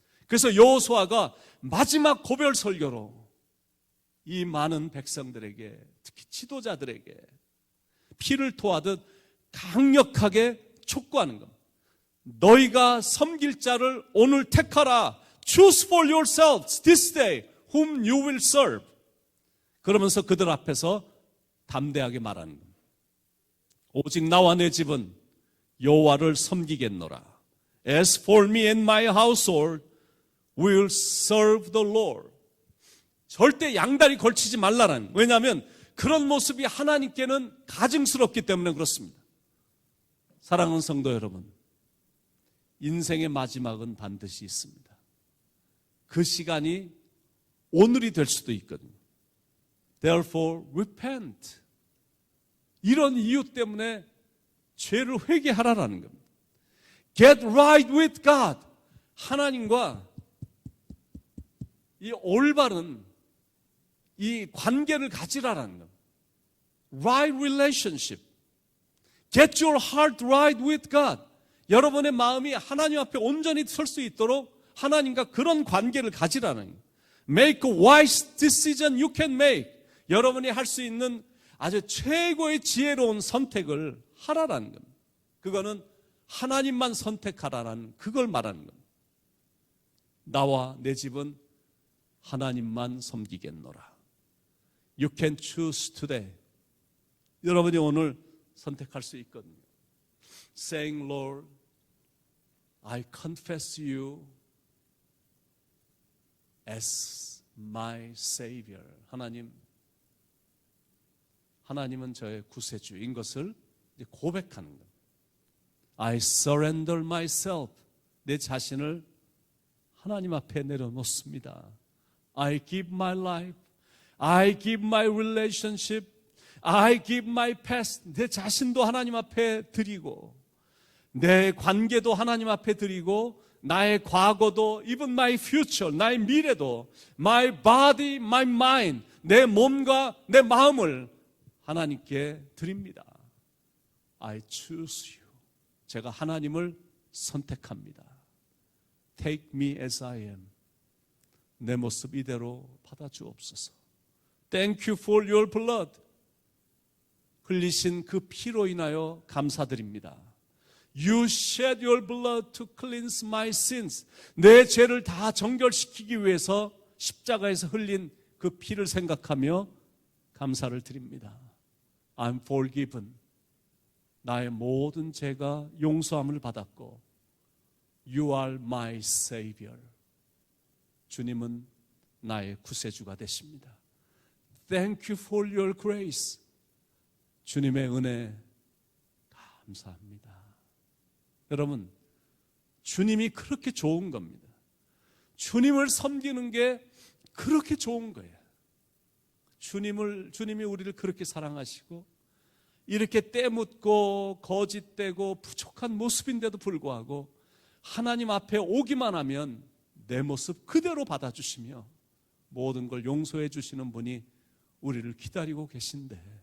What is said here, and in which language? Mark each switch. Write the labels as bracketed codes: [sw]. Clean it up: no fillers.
[ko] 그래서 여호수아가 마지막 고별 설교로 이 많은 백성들에게 특히 지도자들에게 피를 토하듯 강력하게 촉구하는 겁니다. 너희가 섬길 자를 오늘 택하라. [en] Choose for yourselves this day whom you will serve. [ko] 그러면서 그들 앞에서 담대하게 말하는 겁니다. 오직 나와 내 집은 여호와를 섬기겠노라. [en] As for me and my household, we will serve the Lord. [ko] 절대 양다리 걸치지 말라는. 왜냐하면 그런 모습이 하나님께는 가증스럽기 때문에 그렇습니다. 사랑하는 성도 여러분, 인생의 마지막은 반드시 있습니다. 그 시간이 오늘이 될 수도 있거든요. [en] Therefore, repent. [ko] 이런 이유 때문에 죄를 회개하라라는 겁니다. [en] Get right with God. [ko] 하나님과 이 올바른 이 관계를 가지라라는 겁니다. [en] Right relationship. Get your heart right with God. [ko] 여러분의 마음이 하나님 앞에 온전히 설 수 있도록 하나님과 그런 관계를 가지라는 거예요. [en] Make a wise decision you can make. [ko] 여러분이 할 수 있는 아주 최고의 지혜로운 선택을 하라라는 겁니다. 그거는 하나님만 선택하라라는 그걸 말하는 겁니다. 나와 내 집은 하나님만 섬기겠노라. [en] You can choose today. [ko] 여러분이 오늘 선택할 수 있거든요. [en] Saying, Lord, I confess you as my Savior. [ko] 하나님은 저의 구세주인 것을 고백하는 것. [en] I surrender myself. [ko] 내 자신을 하나님 앞에 내려놓습니다. [en] I give my life. I give my relationship. I give my past. [ko] 내 자신도 하나님 앞에 드리고, 내 관계도 하나님 앞에 드리고, 나의 과거도, [en] even my future, [ko] 나의 미래도, [en] my body, my mind, [ko] 내 몸과 내 마음을 하나님께 드립니다. [en] I choose you. [ko] 제가 하나님을 선택합니다. [en] Take me as I am. [ko] 내 모습 이대로 받아주옵소서. [en] Thank you for your blood. [ko] 흘리신 그 피로 인하여 감사드립니다. [en] You shed your blood to cleanse my sins. [ko] 내 죄를 다 정결시키기 위해서 십자가에서 흘린 그 피를 생각하며 감사를 드립니다. [en] I'm forgiven. [ko] 나의 모든 죄가 용서함을 받았고, [en] You are my Savior. [ko] 주님은 나의 구세주가 되십니다. [en] Thank you for your grace. [ko] 주님의 은혜 감사합니다. 여러분, 주님이 그렇게 좋은 겁니다. 주님을 섬기는 게 그렇게 좋은 거예요. 주님이 우리를 그렇게 사랑하시고, 이렇게 때묻고 거짓되고 부족한 모습인데도 불구하고 하나님 앞에 오기만 하면 내 모습 그대로 받아주시며 모든 걸 용서해 주시는 분이 우리를 기다리고 계신데,